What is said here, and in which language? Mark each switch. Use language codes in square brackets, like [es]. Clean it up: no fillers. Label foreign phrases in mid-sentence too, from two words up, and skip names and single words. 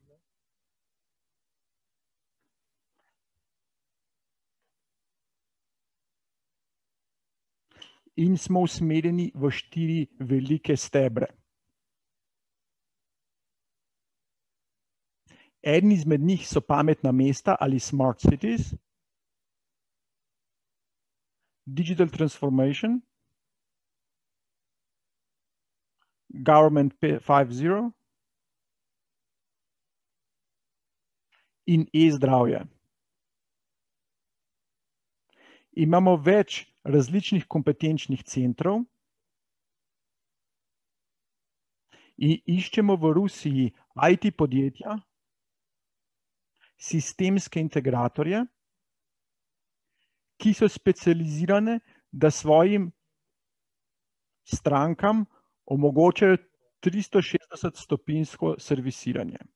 [sl] In smo usmerjeni v 4 velike stebre. Eden izmed njih so pametna mesta ali [en] smart cities, digital transformation, government 5.0 [sl] in e-zdravje. Imamo več različnih kompetenčnih centrov in iščemo v Rusiji IT podjetja, sistemske integratorje, ki so specializirane, da svojim strankam omogočajo 360-stopinjsko servisiranje.